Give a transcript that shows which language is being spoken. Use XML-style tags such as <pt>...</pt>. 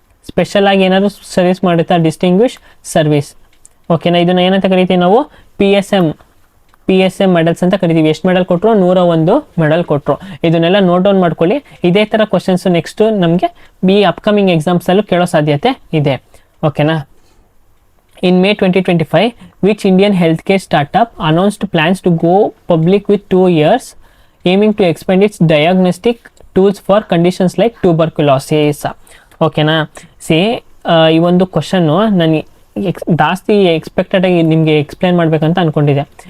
<kn>Special ಆಗಿ ಏನಾದರೂ service ಮಾಡುತ್ತಾ, ಡಿಸ್ಟಿಂಗ್ವಿಷ್ ಸರ್ವಿಸ್. ಓಕೆನಾ. ಇದನ್ನು ಏನಂತ ಕರಿತೀವಿ ನಾವು, PSM ಮೆಡಲ್ಸ್ ಅಂತ ಕರಿತೀವಿ. ಎಷ್ಟು ಮೆಡಲ್ ಕೊಟ್ಟರು, 101 ಮೆಡಲ್ ಕೊಟ್ಟರು. ಇದನ್ನೆಲ್ಲ ನೋಟ್ ಡೌನ್ ಮಾಡ್ಕೊಳ್ಳಿ. ಇದೇ ಥರ ಕ್ವಶನ್ಸು ನೆಕ್ಸ್ಟು ನಮಗೆ ಈ ಅಪ್ಕಮಿಂಗ್ ಎಕ್ಸಾಮ್ಸಲ್ಲೂ ಕೇಳೋ ಸಾಧ್ಯತೆ ಇದೆ. ಓಕೆನಾ.</kn> <en>In May 2025, which Indian healthcare startup announced plans to go public with 2 years, aiming to expand its diagnostic tools for conditions like tuberculosis. ಓಕೆನಾ.</en> <kn>ಈ ಒಂದು ಕ್ವಶನ್ನು ನಾನು ಜಾಸ್ತಿ ಎಕ್ಸ್ಪೆಕ್ಟೆಡಾಗಿ ನಿಮಗೆ ಎಕ್ಸ್ಪ್ಲೇನ್ ಮಾಡಬೇಕಂತ ಅಂದ್ಕೊಂಡಿದ್ದೆ.</kn>